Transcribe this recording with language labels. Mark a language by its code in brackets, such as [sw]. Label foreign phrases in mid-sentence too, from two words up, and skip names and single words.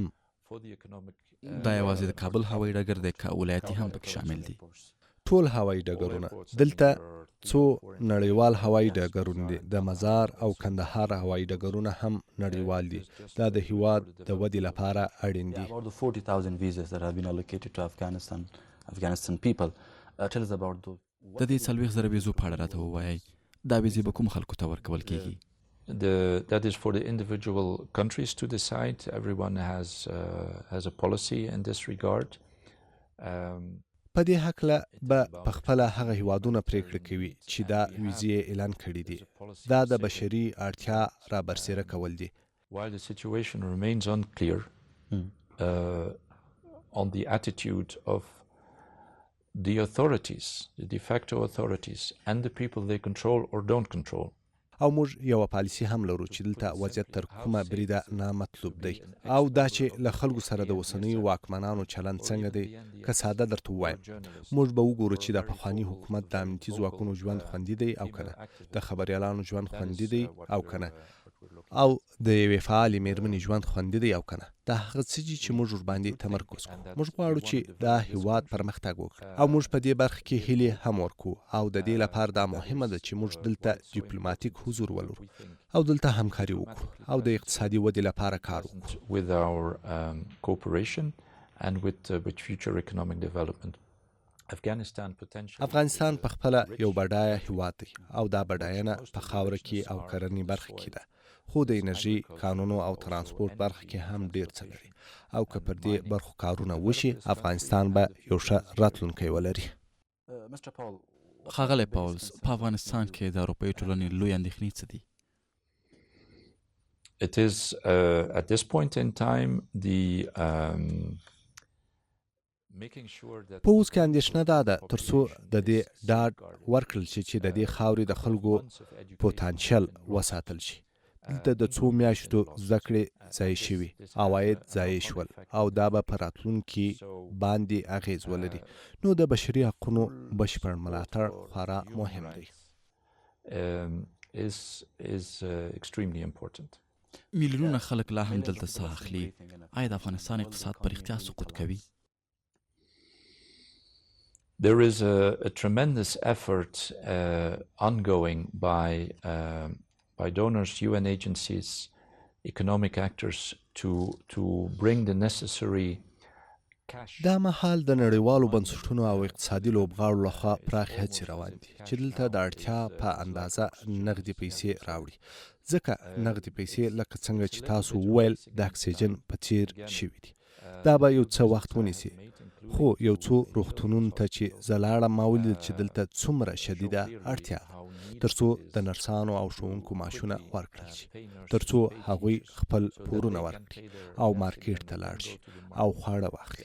[ps] دا یوازې د کابل هوایي ډګر دی که ولایتي هم پکې شامل دي؟ ټول هوایي ډګرونه دلته څو نړیوال هوایي ډګرونه دي، د مزار او کندهار هوایي ډګرونه هم نړیوال دي. دا د هیواد د ودې لپاره اړین دي. [en] About the 40,000 visas that have been allocated to Afghanistan people. Tell us about those. [ps] د دې 40,000 ویزو په اړه راته ووایئ. دا ویزې به کوم خلکو ته ورکول کیږي؟ [en] That is for the individual countries to decide. Everyone has a policy in this regard. [ps] په دې هکله به په خپله هغه هیوادونه پریکړه کوي چې دا ویزې اعلان کړي دي. دا د بشري اړتیا را برسېره کول دي. [en] While the situation remains unclear on the attitude of the authorities, the de facto authorities and the people they control or don't control. [ps] او موږ یو پالیسی هم لرو چې دلته وضعیت تر کومه بریده نامطلوب دی او دا چې له خلکو سره د اوسنیو واکمنانو چلند څنګه دی. که ساده درته ووایم، موږ به وګورو چې د پخواني حکومت د امنیتي ځواکونو ژوند خوندي دی او کنه، د خبریالانو ژوند خوندي دی او کنه. او د یوې فعالې میرمنې ژوند خوندي دی او که نه، دا هغه څه دي چې موږ ورباندې تمرکز کوو. موږ غواړو چې دا هیواد پرمختګ وکړي او موږ په دې برخه کې هیلې هم ورکوو او د دې لپاره دا مهمه ده چې موږ دلته ډیپلوماټیک حضور ولرو او دلته همکاري وکړو او د اقتصادي ودې لپاره کار وکړو. [en] with our cooperation and with future economic development. [ps] افغانستان په خپله یو بډایه هیواد دی او دا بډاینه په خاوره کې او کرنې برخه کې ده، خو د انرژي، کانونو او ترانسپورت برخه کې هم ډیر څه لري او که پر دې برخو کارونه وشي افغانستان به یو ښه راتلونکی ولري. ښاغلی پاولز، په افغانستان کې د اروپايي ټولنې لوی اندېښنې څه دي؟ [en] It is at this point in time the [ps] په اوس کې اندېښنه دا ده تر څو د دې ډاډ ورکړل شي چې د دې خاورې د خلکو پوتانشل وساتل شي. دلته د څو میاشتو زده کړې ضایع شوي، عواید ضایع شول او دا به په راتلونکي باندې اغیز ولري. نو د بشري حقونو بشپړ ملاتړ خورا مهم دی. [en] is extremely important. [ps] میلیونونه خلک لا هم دلته ساه اخلي. آیا د افغانستان اقتصاد په رښتیا سقوط کوي؟ [en] There is a tremendous effort ongoing by donors, UN agencies, economic actors to bring the necessary cash. [ps] دا مهال د نړیوالو بنسټونو او اقتصادي لوبغاړو لخوا پراخې هڅې روان دي چې دلته د اړتیا په اندازه نغدي پیسې راوړي، ځکه نغدي پیسې لکه څنګه چې تاسو وویل د اکسیجن په څیر شوي دي. دا به یو څه وخت ونیسي، خو یو څو روغتونونو ته چې زه لاړم ما ولیدل چې دلته څومره شدیده اړتیا ده تر څو د نرسانو او ښوونکو معاشونه ورکړل شي، تر څو هغوی خپل پورونه ورکړي او مارکیټ ته لاړ شي او خواړه واخلي.